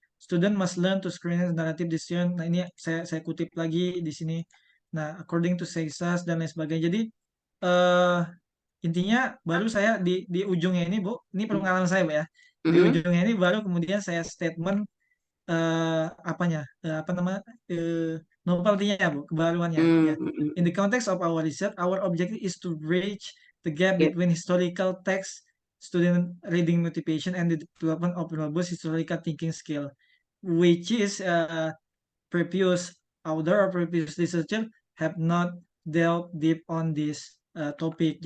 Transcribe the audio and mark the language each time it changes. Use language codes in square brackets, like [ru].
[en] Student must learn to screen narrative decision. [id] Nah, ini saya kutip lagi di sini. Nah, [en] according to [id] Caesar dan lain sebagainya. Jadi eh intinya baru saya di ujungnya ini Bu, ini pengalaman saya Bu ya. Di Hmm. ujungnya ini baru kemudian saya statement apanya apa nama novelty-nya Bu, kebaruannya Hmm. ya. [en] In the Hmm. context of our research, our objective is to bridge the gap Yep. between historical text, student reading motivation, and the development of robust historical thinking skill, which is previous author or previous researcher have not delved deep on this topic.